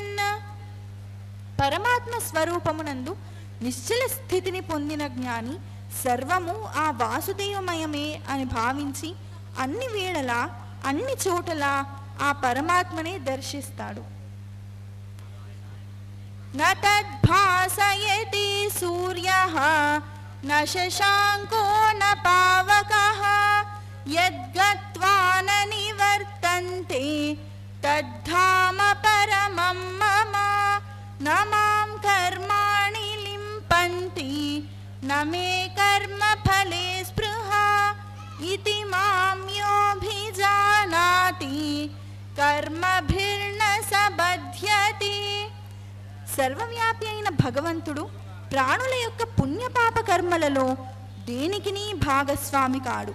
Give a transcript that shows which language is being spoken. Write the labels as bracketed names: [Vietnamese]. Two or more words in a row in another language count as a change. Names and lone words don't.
[Telugu] పరమాత్మ స్వరూపమునందు నిశ్చల స్థితిని పొందిన జ్ఞాని సర్వము ఆ వాసుదేవమయమే అని భావించి అన్ని వేళలా అన్ని చోటలా ఆ పరమాత్మనే దర్శిస్తాడు. [Sanskrit] న తద్భాసయతి సూర్యః న శశాంకో న పావకః యద్గత్వా న నివర్తంతే తద్ధామ పరమం మమ. న మాం కర్మాణి లింపంతి న మే కర్మ ఫలే స్పృహా ఇతి మాం యోభిజానాతి కర్మభిర్న సబధ్యతి. [Telugu] సర్వవ్యాపి అయిన భగవంతుడు ప్రాణుల యొక్క పుణ్యపాప కర్మలలో దేనికిని భాగస్వామి కాడు.